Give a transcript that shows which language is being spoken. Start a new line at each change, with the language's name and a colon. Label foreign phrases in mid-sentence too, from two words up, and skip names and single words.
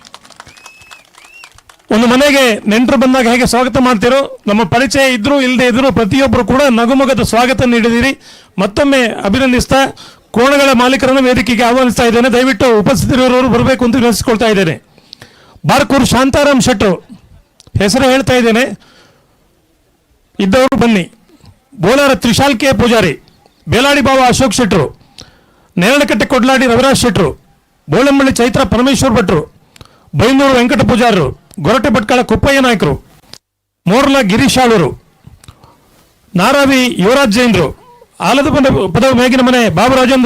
Kannada: ಒಂದು ಮನೆಗೆ ನೆಂಟರು ಬಂದಾಗ ಹೇಗೆ ಸ್ವಾಗತ ಮಾಡ್ತಿರೋ, ನಮ್ಮ ಪರಿಚಯ ಇದ್ರೂ ಇಲ್ಲದೆ ಇದ್ರೂ ಪ್ರತಿಯೊಬ್ಬರು ಕೂಡ ನಗುಮೊಗದ ಸ್ವಾಗತ ನೀಡಿದ್ದೀರಿ. ಮತ್ತೊಮ್ಮೆ ಅಭಿನಂದಿಸ್ತಾ ಕೋಣಗಳ ಮಾಲೀಕರನ್ನು ವೇದಿಕೆಗೆ ಆಹ್ವಾನಿಸ್ತಾ ಇದ್ದೇನೆ. ದಯವಿಟ್ಟು ಉಪಸ್ಥಿತರಿರುವವರು ಬರಬೇಕು ಅಂತ ವಿನಂತಿಸಿಕೊಳ್ತಾ ಇದ್ದೇನೆ. ಬಾರ್ಕೂರು ಶಾಂತಾರಾಮ್ ಶೆಟ್ರು ಹೆಸರು ಹೇಳ್ತಾ ಇದ್ದೇನೆ, ಇದ್ದವರು ಬನ್ನಿ. ಬೋಲಾರ ತ್ರಿಶಾಲ್ ಕೆ ಪೂಜಾರಿ, ಬೇಲಾಡಿ ಬಾವ ಅಶೋಕ್ ಶೆಟ್ರು, ನೇರಳಕಟ್ಟೆ ಕೊಡ್ಲಾಡಿ ರವಿರಾಜ್ ಶೆಟ್ರು, ಬೋಳಂಬಳ್ಳಿ ಚೈತ್ರ ಪರಮೇಶ್ವರ್ ಭಟ್ರು, ಬೈಂದೂರು ವೆಂಕಟ ಪೂಜಾರರು, ಗೊರಟೆ ಭಟ್ಕಳ ಕುಪ್ಪಯ್ಯ ನಾಯ್ಕರು, ಮೋರ್ಲ ಗಿರೀಶ್ ಆಳೂರು, ನಾರಾವಿ ಯುವರಾಜ್ ಜೈನ್ರು, ಆಲದ ಪದವ ಮೇಗಿನ ಮನೆ ಬಾಬು ರಾಜೇಂದ್ರ